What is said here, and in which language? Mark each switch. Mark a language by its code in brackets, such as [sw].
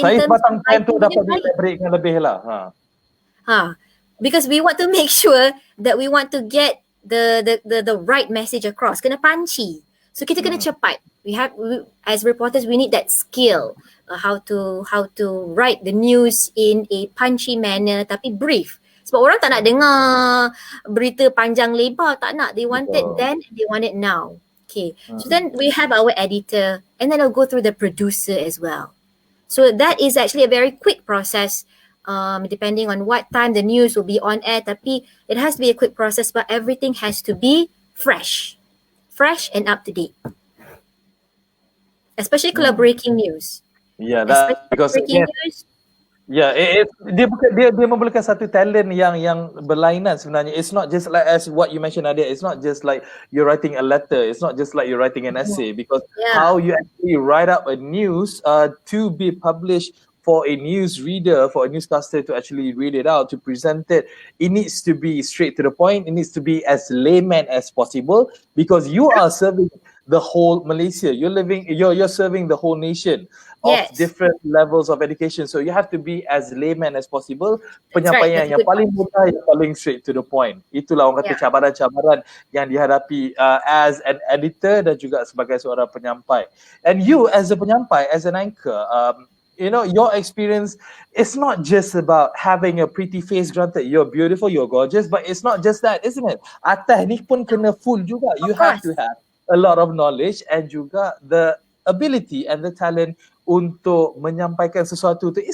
[ms] saya batang time tu dapat break yang lebih lah. [en] Because we want to make sure that we want to get the right message across. [ms] Kena punchy. [en] So [ms] kita kena cepat. [en] As reporters, we need that skill, how to write the news in a punchy manner [ms] tapi brief. Sebab orang tak nak dengar berita panjang lebar, tak nak. [en] They want it then, they want it now. Okay, so then we have our editor and then I'll go through the producer as well. So that is actually a very quick process, depending on what time the news will be on air. [ms] Tapi [en] it has to be a quick process, but everything has to be fresh and up to date. Especially [ms] kalau [en] breaking news. Yeah, that because breaking news. [ms] Yeah, dia memerlukan satu talent yang berlainan sebenarnya. [en] It's not just like as what you mentioned Nadia. It's not just like you're writing a letter. It's not just like you're writing an essay. Because how you actually write up a news to be published for a news reader, for a newscaster to actually read it out, to present it, it needs to be straight to the point. It needs to be as layman as possible because you are serving the whole Malaysia. You're serving the whole nation of different levels of education. So you have to be as layman as possible. [ms] Penyampaian yang paling mudah, yang paling [en] straight to the point. [ms] Itulah orang kata cabaran-cabaran yang dihadapi [en] as an editor [ms] dan juga sebagai seorang penyampai. [en] And you as a penyampai, as an anchor, your experience, it's not just about having a pretty face, granted you're beautiful, you're gorgeous, but it's not just that, isn't it? [ms] Atas ni pun kena full juga. [en] You have to have a lot of knowledge and [ms] juga [en] the ability and the talent [ms] untuk menyampaikan sesuatu tu.